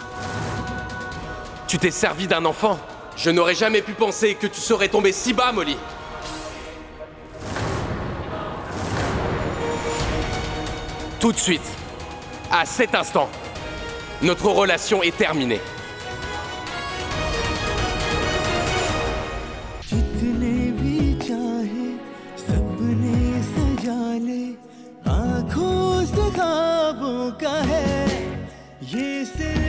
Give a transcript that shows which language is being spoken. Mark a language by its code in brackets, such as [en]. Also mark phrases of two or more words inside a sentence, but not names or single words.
[fr] Tu t'es servi d'un enfant. Je n'aurais jamais pu penser que tu serais tombée si bas, Molly. Tout de suite, à cet instant, notre relation est terminée. [hi] जितने भी चाहे सपने सजा ले आँखों से ख्वाबों का है ये